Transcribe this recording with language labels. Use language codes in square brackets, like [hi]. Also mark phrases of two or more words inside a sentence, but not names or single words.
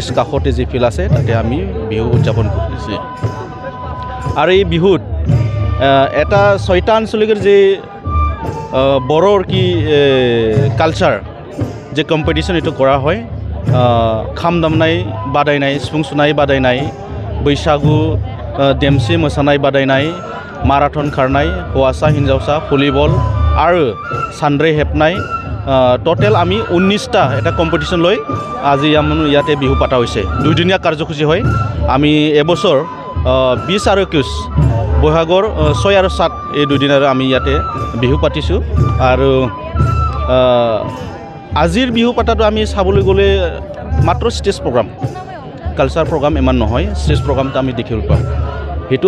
[as] কাষতে যি ফিল্ড আছে তাতে আমি বিহু উদযাপন কৰিছোঁ আৰু এই বিহুত এটা 6টা আঞ্চলিকৰ যে বড়োৰ কি কালচাৰ যে কম্পিটিশ্যন এইটো কৰা হয় [brx] खाम दामनाय बादायनाय सिफुं सुनाय बादायनाय बैसागु देमसि मोसानाय बादायनाय माराथन खारनाय हौवासा हिन्जावसा भलिबल आरो सानद्रै हेबनाय [as] টোটেল আমি 19টা এটা কম্পিটিশ্যন লৈ আজি আমি ইয়াতে বিহু পাতা হৈছে দুইদিনীয়া কাৰ্যসূচী হয় আমি এবছৰ 20 আৰু 21 বহাগৰ 6 আৰু 7 এই দুদিনৰ আমি ইয়াতে বিহু পাতিছোঁ আৰু আজিৰ বিহু পাতাটো আমি চাবলৈ গ'লে মাত্ৰ ষ্টেজ প্ৰগ্ৰাম কালচাৰ প্ৰগ্ৰাম ইমান নহয় ষ্টেজ প্ৰগ্ৰামটো আমি দেখিবলৈ পাওঁ সেইটো